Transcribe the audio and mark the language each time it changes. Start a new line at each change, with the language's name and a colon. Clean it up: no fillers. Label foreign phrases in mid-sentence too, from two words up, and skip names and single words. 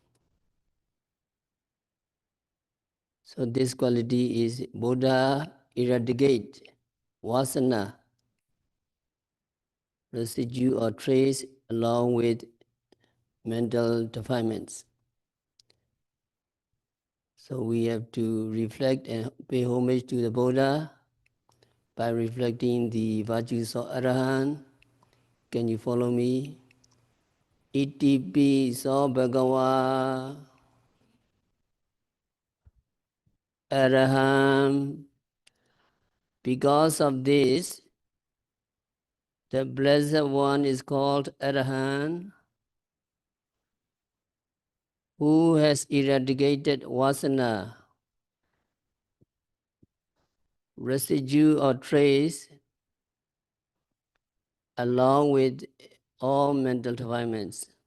English: So this quality is Buddha eradicate vasana, residue or trace along with mental defilements. So we have to reflect and pay homage to the Buddha by reflecting the virtues of Arahant. Can you follow me?
Pali: Iti piso bhagava Arahant.
English: Because of this, the Blessed One is called Arahant, who has eradicated vasana, residue or trace, along with all mental defilements.